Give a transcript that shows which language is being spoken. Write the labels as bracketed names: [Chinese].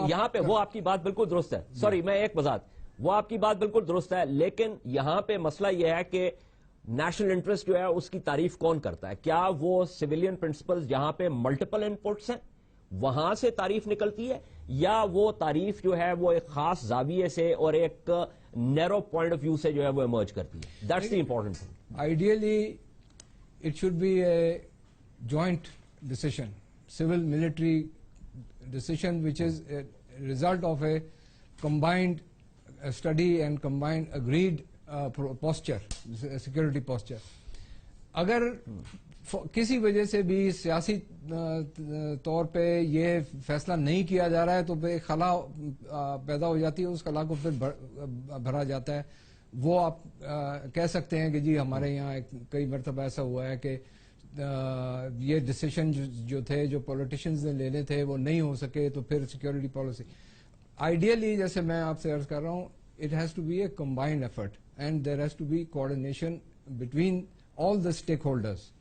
[Urdu] یہاں پہ وہ آپ کی بات بالکل درست ہے, سوری میں ایک وضاحت, وہ آپ کی بات بالکل درست ہے, لیکن یہاں پہ مسئلہ یہ ہے کہ نیشنل انٹرسٹ جو ہے اس کی تعریف کون کرتا ہے؟ کیا وہ سویلین پرنسپلز جہاں پہ ملٹیپل انپٹس ہیں وہاں سے تعریف نکلتی ہے, یا وہ تعریف جو ہے وہ ایک خاص زاویے سے اور ایک نیرو پوائنٹ آف ویو سے جو ہے وہ ایمرج کرتی ہے؟ [English] That's the important thing. Ideally it should be a joint decision, civil military decision which is a result of a combined study and combined agreed posture, security posture. [Urdu] اگر کسی وجہ سے بھی سیاسی طور پہ یہ فیصلہ نہیں کیا جا رہا ہے تو ایک خلا پیدا ہو جاتی ہے, اس خلا کو پھر بھرا جاتا ہے. وہ آپ کہہ سکتے ہیں کہ جی ہمارے یہاں کئی مرتبہ ایسا ہوا ہے کہ یہ ڈیسیشن جو تھے جو پولیٹیشنز نے لینے تھے وہ نہیں ہو سکے, تو پھر سیکورٹی پالیسی آئیڈیلی جیسے میں آپ سے عرض کر رہا ہوں [English] It has to be a combined effort and there has to be coordination between all the stakeholders.